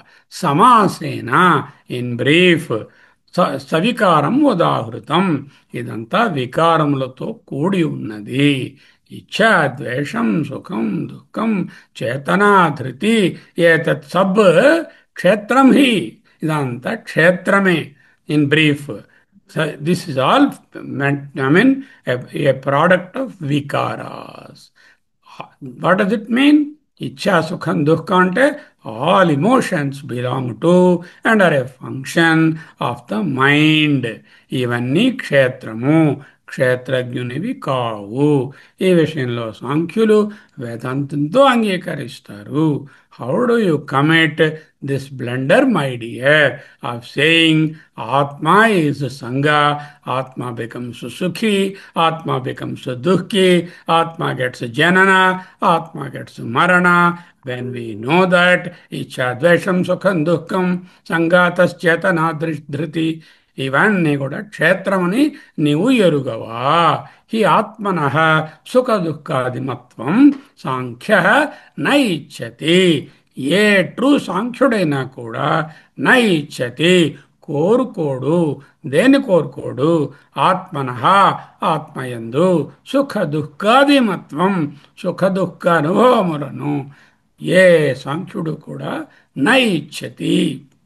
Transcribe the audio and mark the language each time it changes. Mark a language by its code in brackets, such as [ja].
[sa] సమాసేన, [en] in brief, [sa] సవికారం ఉదాహృతం. [te] ఇదంతా వికారములతో కూడి ఉన్నది. [sa] ఇచ్ఛా ద్వేషం సుఖం దుఃఖం చేతనా ధృతి ఏతత్ సబ్ క్షేత్రం హి. [te] ఇదంతా క్షేత్రమే [en] In brief. So this is all meant, I mean, a product of vikaras. What does it mean? Ichha, Sukham, Dukkha ante all emotions belong to and are a function of the mind. [te] ఇవన్నీ క్షేత్రము క్షేత్రజ్ఞునివి కావు. ఈ విషయంలో సాంఖ్యులు వేదాంతంతో అంగీకరిస్తారు. [en] How do you commit this blunder, my dear, of saying Atma is Sangha, Atma becomes Sukhi, Atma becomes Dukhi, Atma gets Janana, Atma gets Marana. When we know that, [sa] Ichha Dvesham Sukham Dukkam, Sangatas Chetana Dhriti, [te] ఇవన్నీ కూడా క్షేత్రమని నీవు ఎరుగవా. [sa] హి ఆత్మన సుఖ దుఃఖాదిమత్వం సాంఖ్య నైచ్చతి. [te] ఏ true సాంఖ్యుడైనా కూడా నైచ్చతి, కోరుకోడు. దేని కోరుకోడు? ఆత్మన ఆత్మయందు సుఖ దుఃఖాదిమత్వం, సుఖ దుఃఖ అనుభవములను ఏ సాంఖ్యుడు కూడా నైచ్చతి.